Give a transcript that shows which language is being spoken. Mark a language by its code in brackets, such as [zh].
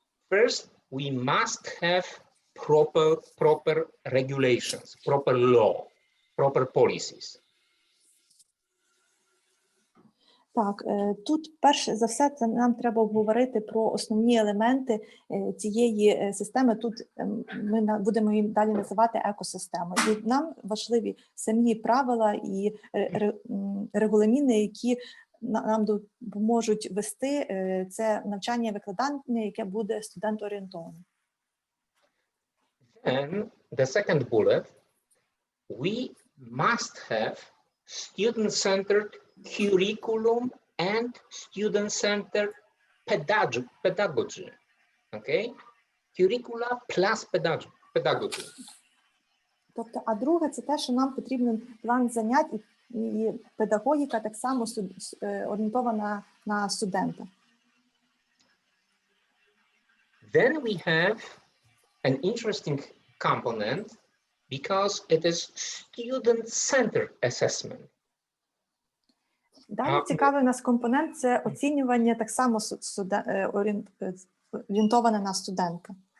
[en] First, we must have proper regulations, proper law, proper policies. [uk] Так, тут перш за все це нам треба обговорити про основні елементи цієї системи. Тут ми будемо їм далі називати екосистемою. І нам важливі самі правила і регуламіни, які нам допоможуть вести це навчання і викладання, яке буде студент-орієнтоване. [en] And the second bullet, we must have student-centered curriculum and student-centered pedagogy. Okay? Curricula plus pedagogy. [uk] Тобто, а друге, це те, що нам потрібен план занять і педагогіка так само орієнтована на студента. [en] Then we have an interesting component because it is student-centered assessment. [uk] Далі цікавий у нас компонент – це оцінювання так само орієнтоване на студента.